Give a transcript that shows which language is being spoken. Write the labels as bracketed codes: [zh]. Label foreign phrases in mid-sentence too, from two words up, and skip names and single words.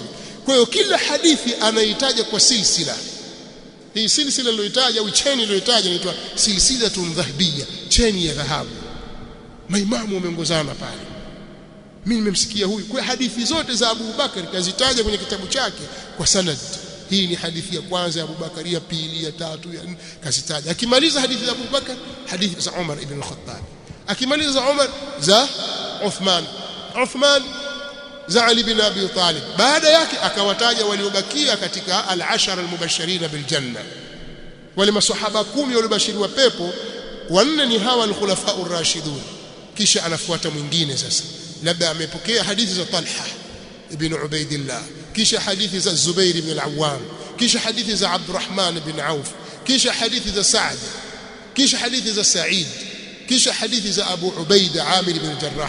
[sw] Kwa hiyo kila hadithi anaitaja kwa silsila. Hii silsila aliyoitaja au cheni aliyoitaja inaitwa [ar] سلسلة ذهبية, [sw] cheni ya dhahabu. Maimamu wameongozana pale, mimi nimemsikia huyu. Kwa hadithi zote za Abu Bakar kazitaja kwenye kitabu chake kwa sanad. Hii ni hadithi ya kwanza ya Abu Bakar, ya pili, ya tatu, ya nne, kazitaja. Akimaliza hadithi za Abu Bakar, hadithi za Umar ibn al-Khattab. Akimaliza za Umar, za Uthman za Ali bin Abi Talib. Baada yake akawataja waliobakia katika [ar] العشرة المبشرين بالجنة, [sw] wale maswahaba 10 waliobashiriwa pepo. Wanne ni hawa [ar] الخلفاء الراشدون. [sw] Kisha anafuata mwingine sasa, labda amepokea hadithi za Talha ibn Ubaidillah, kisha hadithi za Zubair ibn al-Awwam, kisha hadithi za Abdurrahman ibn Auf, kisha hadithi za Sa'd, kisha hadithi za Sa'id, kisha hadithi za Abu Ubaida Amir ibn Jarrah.